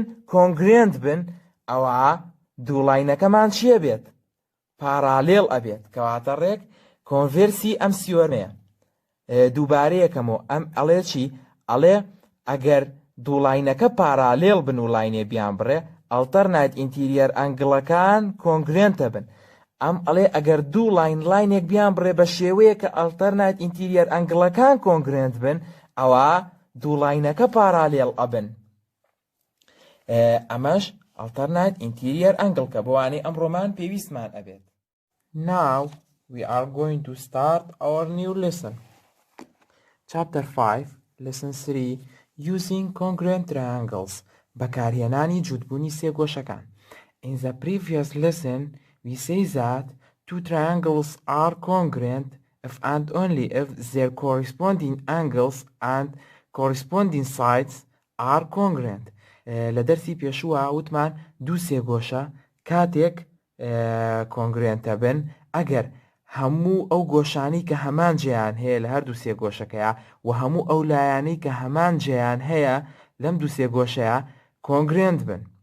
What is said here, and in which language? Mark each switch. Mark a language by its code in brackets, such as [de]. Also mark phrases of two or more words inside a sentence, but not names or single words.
[ckb] کۆنگرێنت بن ئەوە دوو لاینەکەمان چیە بێت پارالێڵ ئەبێت کەواتە ڕێک کۆنڤێرسی ئەم سیۆرمەیە دووبارەیەکەمەوە ئەم ئەڵێ چی ئەڵێ ئەگەر دوو لاینەکە پارالێڵ بن و لاینێ بیان بڕێ [en] alternate interior angles [ckb] کۆنگرێنتە بن ئەم ئەڵێ ئەگەر دوو لاینێک بیان بڕێ بە شێوەیە کە [en] alternate interior angles [ckb] کۆنگرێنت بن ئەوە دوو لاینەکە پارالێڵ ئەبن ئەمەش [en] alternate interior angle [ckb] کە بۆوانەی ئەمڕۆمان پێویستمان ئەبێت [en] Now we are going to start our new lesson. Chapter 5, Lesson 3, Using Congruent Triangles. [ckb] بەکارهێنانی جوتبوونی سێگۆشەکان. [en] In the previous lesson, we say that two triangles are congruent if and only if their corresponding angles and corresponding sides are congruent. [ckb] لە دەرسی پێشووە وتمان دوو سێگۆشە کاتێک کۆنگرێنتە بن ئەگەر هەموو ئەو گۆشانەی کە هەمان جێیان هەیە لە هەردوو سێگۆشەکەیە و هەموو ئەو لایانەی کە هەمان جێیان هەیە لەم دوو سێگۆشەیە کۆنگرێنت بن